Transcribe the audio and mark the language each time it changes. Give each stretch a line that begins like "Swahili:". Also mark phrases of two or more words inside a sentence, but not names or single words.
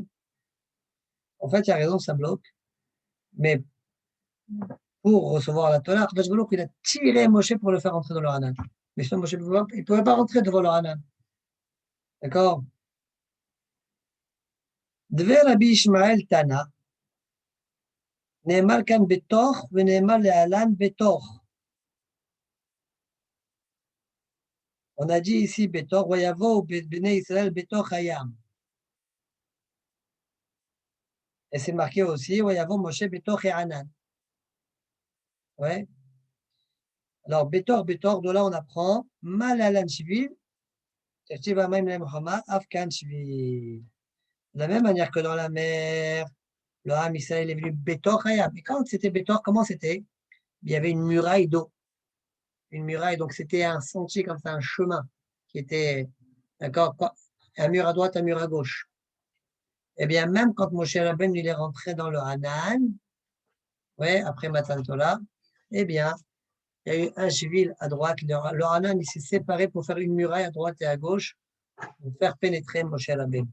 French: En fait, il a raison, ça bloque. Mais pour recevoir la Torah,
Hebrew: הקדוש ברוך הוא,
French: il a tiré Moshe pour le faire entrer dans le Hanan. Mais sinon, Moshe il ne pouvait pas rentrer devant le Hanan. D'accord?
Aramaic: דבי רבי ישמעאל תנא.
Hebrew: נאמר כאן בתוך ונאמר להלן בתוך.
French: On a dit ici
Hebrew: בתוך, ויבואו בני ישראל בתוך הים.
French: Et c'est marqué aussi,
Hebrew: ויבוא משה בתוך הענן.
French: Ouais. Alors, בתוך, de là on apprend,
Hebrew: מה להלן שביל, תכתיב המים למלחמה, אף כאן שביל.
French: De la même manière que dans la mer, le
Hebrew: עם ישראל
French: est venu
Hebrew: בתוך הים.
French: Et quand c'était בתוך, comment c'était? Il y avait une muraille d'eau. Une muraille, donc c'était un sentier comme ça, un chemin qui était, d'accord, un mur à droite, un mur à gauche. Eh bien, même quand Moshe Rabbeinu il est rentré dans le Hanan, ouais, après
Hebrew: מתן תורה,
French: eh bien, il y a eu un shvil à droite, le Hanan il s'est séparé pour faire une muraille à droite et à gauche, pour faire pénétrer Moshe Rabbeinu.